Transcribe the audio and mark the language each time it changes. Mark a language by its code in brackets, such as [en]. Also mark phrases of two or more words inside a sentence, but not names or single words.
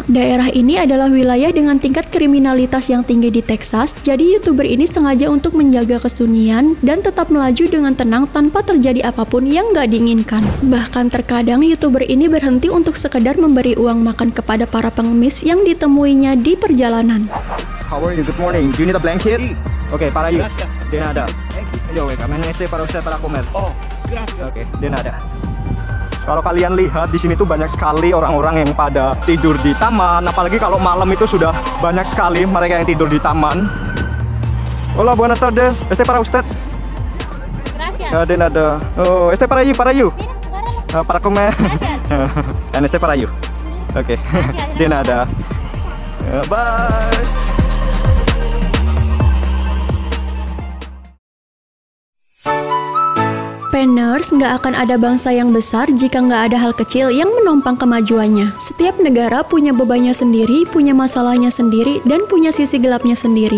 [id] Daerah ini adalah wilayah dengan tingkat kriminalitas yang tinggi di Texas, jadi YouTuber ini sengaja untuk menjaga kesunyian dan tetap melaju dengan tenang tanpa terjadi apapun yang gak diinginkan. Bahkan terkadang YouTuber ini berhenti untuk sekedar memberi uang makan kepada para pengemis yang ditemuinya di perjalanan. [en] How are you? Good morning. Do you need a blanket? Okay, para you. [es] De nada. Yo, kami este para usted para comer. Oh, okay, de nada. [id] Kalau kalian lihat di sini tuh banyak sekali orang-orang yang pada tidur di taman, apalagi kalau malam itu sudah banyak sekali mereka yang tidur di taman. [es] Hola, buenas tardes. Este para usted. Gracias. De nada. Oh, este para you. Para comer. And este para you. Okay. De nada. [en] Bye. [id] Penners, nggak akan ada bangsa yang besar jika nggak ada hal kecil yang menopang kemajuannya. Setiap negara punya bebannya sendiri, punya masalahnya sendiri, dan punya sisi gelapnya sendiri.